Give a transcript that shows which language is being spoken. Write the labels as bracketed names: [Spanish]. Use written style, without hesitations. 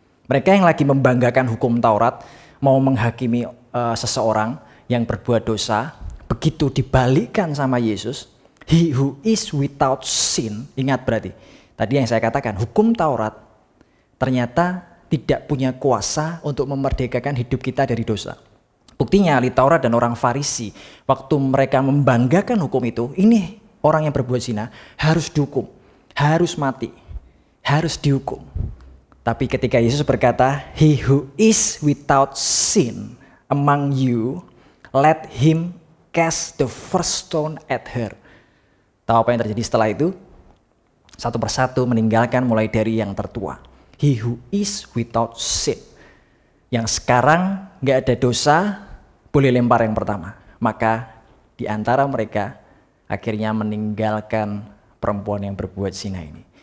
[Indonesian] Mereka yang lagi membanggakan hukum Taurat, mau menghakimi seseorang yang berbuat dosa, begitu dibalikkan sama Yesus, [English] he who is without sin, [Indonesian] ingat berarti, tadi yang saya katakan, hukum Taurat ternyata tidak punya kuasa untuk memerdekakan hidup kita dari dosa. Buktinya ahli Taurat dan orang Farisi, waktu mereka membanggakan hukum itu, ini orang yang berbuat zina harus dihukum, harus mati, harus dihukum. Tapi ketika Yesus berkata, [English] he who is without sin among you, let him cast the first stone at her. [Indonesian] Tahu apa yang terjadi setelah itu? Satu persatu meninggalkan mulai dari yang tertua. [English] He who is without sin. [Indonesian] Yang sekarang gak ada dosa, boleh lempar yang pertama. Maka di antara mereka akhirnya meninggalkan perempuan yang berbuat zina ini.